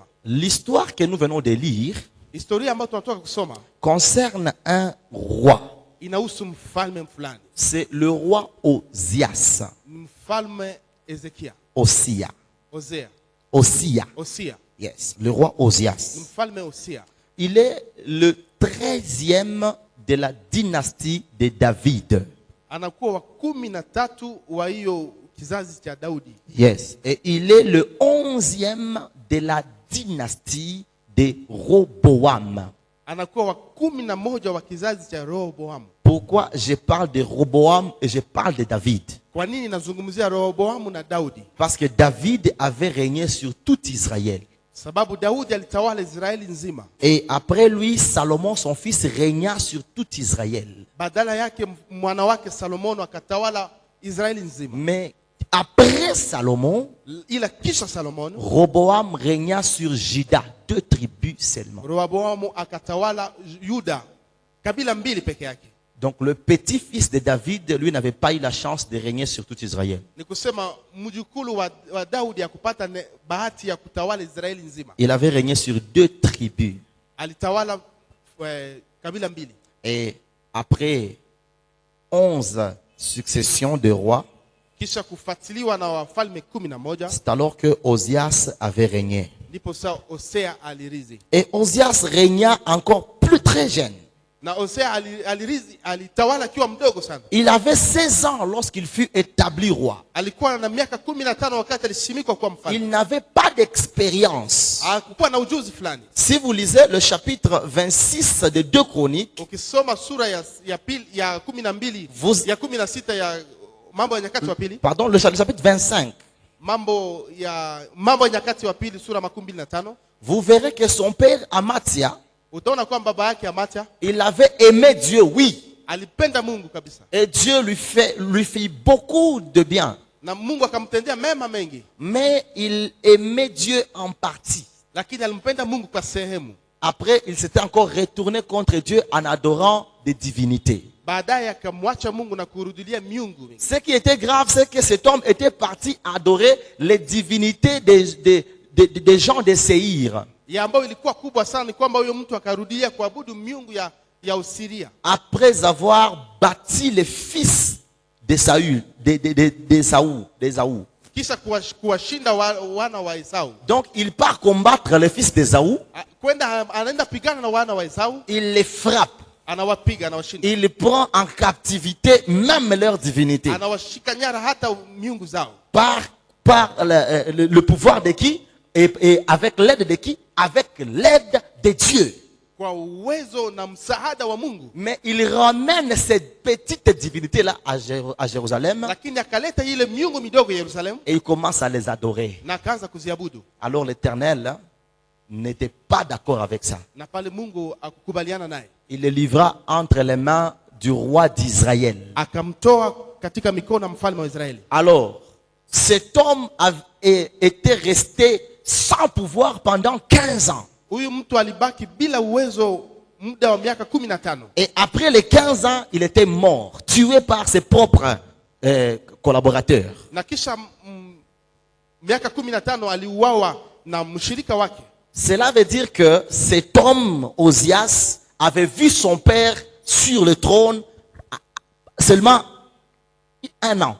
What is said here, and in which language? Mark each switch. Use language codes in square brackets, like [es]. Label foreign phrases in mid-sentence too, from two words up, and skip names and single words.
[fr] L'histoire que nous venons de lire [sw] Historia ambayo tunatoka kusoma [fr] concerne un roi. [sw] inahusu mfalme fulani. [fr] C'est le roi Osias. [sw] Mfalme Ezekia, Osia. Osea, Osia. Osia. Yes, [fr] le roi Osias. [sw] Mfalme Osia. [fr] Il est le 13e de la dynastie de David. [sw] Anakuwa wa 13 wa hiyo kizazi cha Daudi. Yes. [fr] Et il est le 11e de la dynastie de Roboam. [sw] Anakuwa wa 11 wa kizazi cha Rehoboamu. [fr] Pourquoi je parle de Roboam et je parle de David? [sw] Kwa nini nazungumzia Rehoboamu na Daudi? [fr] Parce que David avait régné sur tout Israël. [sw] Sababu Daudi alitawala Israeli nzima. [fr] Et après lui, Salomon, son fils, régna sur tout Israël. [sw] Badala yake mwana wake Salomono akatawala Israeli nzima. [fr] Mais après Salomon, [sw] Ila kisha Salomono, [fr] Roboam régna sur Juda, 2 tribus seulement. [sw] Rehoboamu akatawala Yuda, kabila 2 peke yake. [fr] Donc le petit-fils de David, lui, n'avait pas eu la chance de régner sur tout Israël. [sw] Ni kusema mjukulu wa Daudi hakupata bahati ya kutawala Israeli nzima. [fr] Il avait régné sur 2 tribus. [sw] Alitawala kabila mbili. [fr] Et après 11 successions de rois, [sw] Kisha kufuatiliwa na wafalme 11, [fr] c'est alors que Osias avait régné. [sw] ndipo saa Hosea alirizi. [fr] Et Osias régna encore plus très jeune. [sw] Na Hosea alirizi, alitawala akiwa mdogo sana. [fr] Il avait 16 ans lorsqu'il fut établi roi. [sw] Alikuwa na miaka 15 wakati alisimikwa kuwa mfalme. [fr] Il n'avait pas d'expérience. [sw] Hakuwa na ujuzi fulani. [fr] Si vous lisez le chapitre 26 de 2 Chroniques, [sw] Ukisoma sura ya pili ya 12 ya 16 ya Mambo ya Nyakati wa pili, [fr] pardon, le chapitre 25, [sw] Mambo ya Nyakati wa pili sura 25, [fr] vous verrez que son père Amatia, [sw] utaona kwamba baba yake Amatia [fr] il avait aimé Dieu, oui. [sw] alipenda Mungu kabisa. [fr] Et Dieu lui fit beaucoup de bien. [sw] Na Mungu akamtendea mema mengi. [fr] Mais il aimait Dieu en partie. [sw] Lakini alimpenda Mungu kwa sehemu. [fr] Après, il s'était encore retourné contre Dieu en adorant des divinités. [sw] Baadaye akamwacha Mungu na kurudilia miungu. [fr] Ce qui était grave, c'est que cet homme était parti adorer les divinités des gens de Séir. [sw] Ya ambayo ilikuwa kubwa sana ni kwamba huyo mtu akarudia kuabudu miungu ya Usiria. [fr] Après avoir bâti les fils de Saül, d'Ésaü. [sw] Kisha kuwashinda wana wa Esau. [fr] Donc il part combattre les fils d'Ésaü. [sw] Kwenda anaenda pigana na wana wa Esau. [fr] Il les frappe. [sw] Anawapiga, anawashinda. [fr] Il prend en captivité même leur divinité. [sw] Anawashika nyara hata miungu zao. [fr] Par le pouvoir de qui? Et avec l'aide de qui? Avec l'aide de Dieu. [sw] Kwa uwezo na msaada wa Mungu. [fr] Mais il ramène cette petite divinité-là à Jérusalem. [sw] Lakini akaleta ile miungu midogo ya Yerusalemu. [fr] Et il commence à les adorer. [sw] Na akaanza kuziabudu. [fr] Alors l'Éternel n'était pas d'accord avec ça. [sw] Na pale Mungu akukubaliana naye. [fr] Il le livra entre les mains du roi d'Israël. [sw] Akamtoa katika mikono ya mfalme wa Israeli. [fr] Alors, cet homme était resté sans pouvoir pendant 15 ans. [sw] Huyu mtu alibaki bila uwezo muda wa miaka 15. [fr] Et après les 15 ans, il était mort, tué par ses propres collaborateurs. [sw] Na kisha miaka 15 aliuawa na mshirika wake. [fr] Cela veut dire que cet homme, Osias, avait vu son père sur le trône seulement 1 an.